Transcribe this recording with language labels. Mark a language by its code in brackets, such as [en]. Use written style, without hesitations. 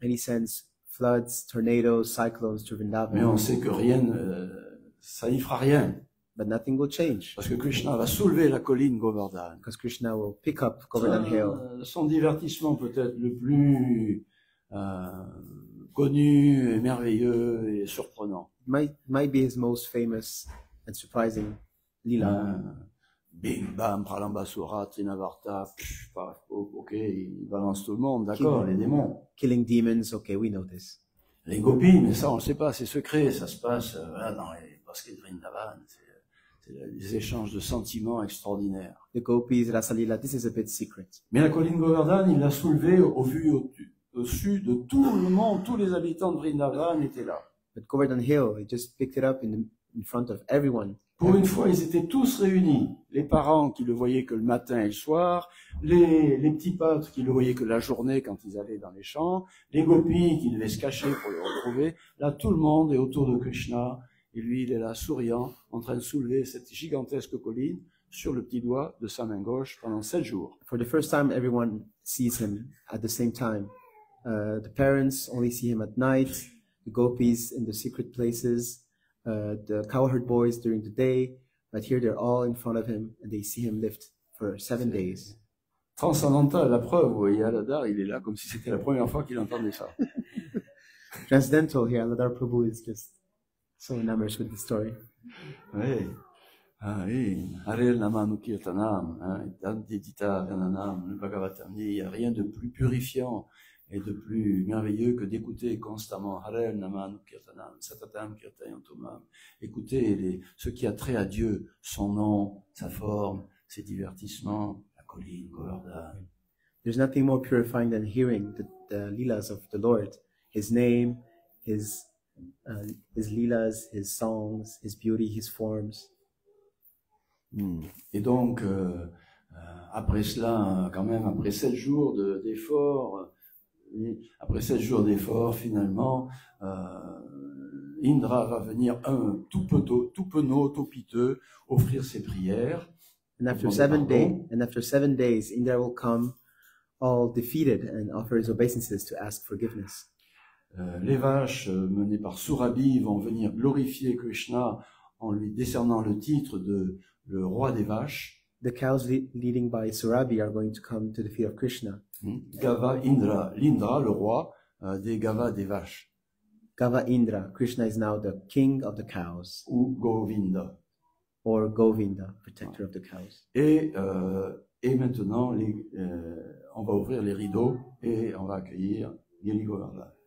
[en] And he sends floods, tornadoes, cyclones to [fr] Mais on [en] Vrindavan. [fr] sait que rien, ça n'y fera rien. [en] But nothing will change. [fr] Parce que Krishna va soulever la colline Govardhan. [en] Because Krishna will pick up Govardhan Hill. [fr] Son divertissement peut-être le plus connu, et merveilleux et surprenant. [en] Might be his most famous and surprising lila. [fr] Bing, bam, pralambasura, trinavarta, ok, il balance tout le monde, d'accord, les démons. [en] Killing demons. Okay, we know this. [fr] Les gopis, mais ça on ne sait pas, c'est secret, ça se passe dans les bosquets de Vrindavan, c'est des échanges de sentiments extraordinaires. [en] The gopis, Rasalila, this is a bit secret. [fr] Mais la colline Govardhan, il l'a soulevée au-dessus de tout le monde, tous les habitants de Vrindavan étaient là. [en] But Govardhan Hill, he just picked it up in front of everyone. [fr] Pour une fois, ils étaient tous réunis. Les parents qui le voyaient que le matin et le soir, les petits pâtres qui le voyaient que la journée quand ils allaient dans les champs, les gopis qui devaient se cacher pour le retrouver. Là, tout le monde est autour de Krishna. Et lui, il est là, souriant, en train de soulever cette gigantesque colline sur le petit doigt de sa main gauche pendant 7 jours. [en] For the first time, everyone sees him at the same time. The parents only see him at night, the gopis in the secret places, the cowherd boys during the day, but here they're all in front of him and they see him lift for 7 days. [fr] Transcendantal, la preuve, vous voyez, Aladar, il est là comme si c'était la première fois qu'il entendait ça. [en] Transcendental here, Aladar Prabhu is just so enamored with the story. [fr] Oui. Ah oui, [sa] Harel Naman Kirtanam, Dantidita Gananam, [fr] le Bhagavatam dit, il n'y a rien de plus purifiant et de plus merveilleux que d'écouter constamment [sa] Harel Naman Kirtanam, Satatam Kirtayantomam. [fr] Écoutez ce qui a trait à Dieu, son nom, sa forme, ses divertissements, la colline, Govardhan. [en] There's nothing more purifying than hearing the leelas of the Lord, His name, His leelas, His songs, His beauty, His forms. [fr] Et donc, après cela, quand même, après 7 jours d'efforts, après 7 jours d'efforts, finalement, Indra va venir tout penaud, tout piteux, offrir ses prières. [en] And after 7 days, Indra will come all defeated and offer his obeisances to ask forgiveness. [fr] Les vaches menées par Surabhi vont venir glorifier Krishna en lui décernant le titre de le roi des vaches. [en] The cows leading by Surabhi are going to come to the feet of Krishna. [fr] Gava Indra, l'Indra, le roi des Gava des vaches. [en] Gava Indra, Krishna is now the king of the cows. [fr] Ou Govinda. [en] Or Govinda, protector of the cows. [fr] Et maintenant, on va ouvrir les rideaux et on va accueillir Giri Govardhan.